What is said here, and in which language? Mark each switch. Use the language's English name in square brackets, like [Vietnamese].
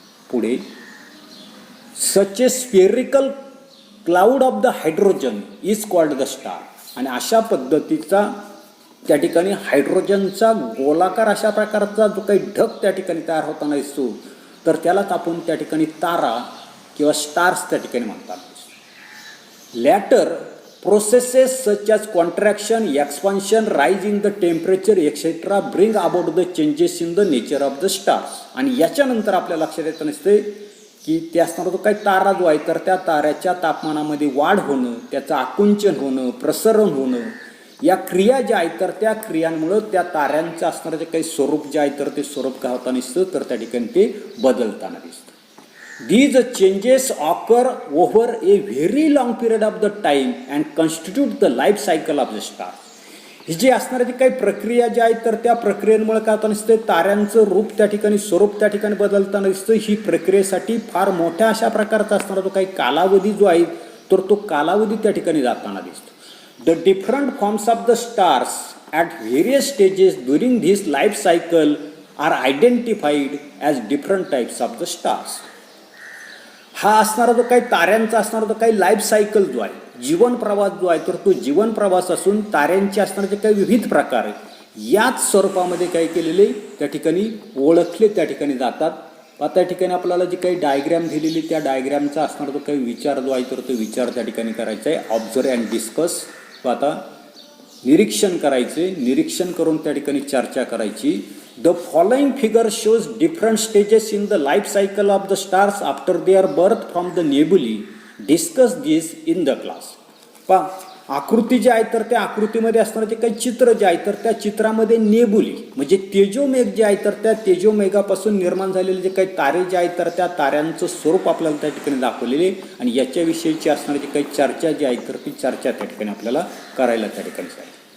[English] पुढे such a spherical cloud of the hydrogen is called the star. [Marathi] आणि अशा पद्धतीचा त्या ठिकाणी हायड्रोजनचा गोलाकार अशा प्रकारचा जो काही ढग त्या ठिकाणी तयार होताना दिसतो तर त्यालाच आपण त्या ठिकाणी तारा किंवा स्टार्स त्या ठिकाणी म्हणतात. [English] Later processes such as contraction, expansion, rise in the temperature, etc. bring about the changes in the nature of the stars. [Marathi] आणि याच्यानंतर आपल्या लक्षात येतं नसते की ते असणारा जो काही तारा जो आहे तर त्या ताऱ्याच्या तापमानामध्ये वाढ होणं, त्याचं आकुंचन होणं, प्रसरण होणं, या क्रिया ज्या आहेत तर त्या क्रियांमुळं त्या ताऱ्यांचं असणारं जे काही स्वरूप जे आहे तर ते स्वरूप काय होताना दिसतं तर त्या ठिकाणी ते बदलताना दिसतं. [English] These changes occur over a very long period of the time and constitute the life cycle of the star. [Marathi] ही जी असणारी जी काही प्रक्रिया जी आहे तर त्या प्रक्रियेमुळे काय होताना दिसतं, ताऱ्यांचं रूप त्या ठिकाणी स्वरूप त्या ठिकाणी बदलताना दिसतं. ही प्रक्रियेसाठी फार मोठ्या अशा प्रकारचा असणारा जो काही कालावधी जो आहे तर तो कालावधी त्या ठिकाणी जाताना दिसतो. [English] The different forms of the stars at various stages during this life cycle are identified as different types of the stars. [Marathi] हा असणारा जो काही ताऱ्यांचा असणारा जो काही लाईफ सायकल जो आहे, जीवन प्रवास जो आहे तर तो जीवन प्रवास असून ताऱ्यांचे असणारे जे काही विविध प्रकार आहेत याच स्वरूपामध्ये काय केलेले त्या ठिकाणी ओळखले त्या ठिकाणी जातात. आता त्या ठिकाणी आपल्याला जी काही डायग्रॅम दिलेली त्या डायग्रॅमचा असणारा जो काही विचार जो आहे तर तो विचार त्या ठिकाणी करायचा आहे. [English] Observe and discuss. [Marathi] आता निरीक्षण करायचे, निरीक्षण करून त्या ठिकाणी चर्चा करायची. [English] The following figure shows different stages in the life cycle of the stars after their birth from the nebulae. Discuss this in the class. [Marathi] आकृती जी आहे तर त्या आकृतीमध्ये असणारे जे काही चित्र जे आहे तर त्या चित्रामध्ये नेबुली म्हणजे तेजोमेघ जे आहे तर त्या तेजोमेघापासून निर्माण झालेले जे काही तारे जे आहेत तर त्या ताऱ्यांचं स्वरूप आपल्याला त्या ठिकाणी दाखवलेले आणि याच्याविषयीची असणारी जी काही चर्चा जी आहे तर ती चर्चा त्या ठिकाणी आपल्याला करायला त्या ठिकाणी सांगितलं.